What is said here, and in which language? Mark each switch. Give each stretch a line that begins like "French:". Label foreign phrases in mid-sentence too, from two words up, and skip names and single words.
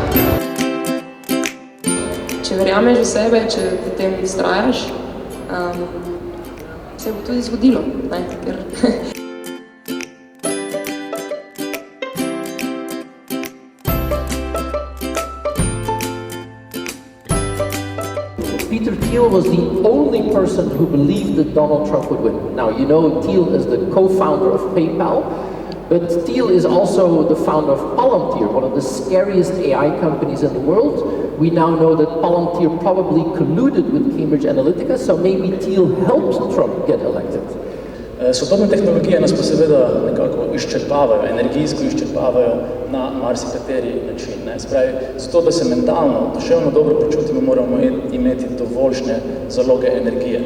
Slovenian: Če verjameš v sebe, če v tem vztrajaš, se bo tudi zgodilo.
English: Peter Thiel was the only person who believed that Donald Trump would win. Now, you know Thiel is the co-founder of PayPal, but Thiel is also the founder of Palantir, one of the scariest AI companies in the world. We now know that Palantir probably colluded with Cambridge Analytica, so maybe Thiel helped Trump get elected.
Slovenian: Sodobne tehnologije nas pa seveda nekako izčrpavajo, energijsko izčrpavajo na marsikateri način. Spravi, zato, da se mentalno, duševno dobro počutimo, moramo imeti dovoljšne zaloge energije.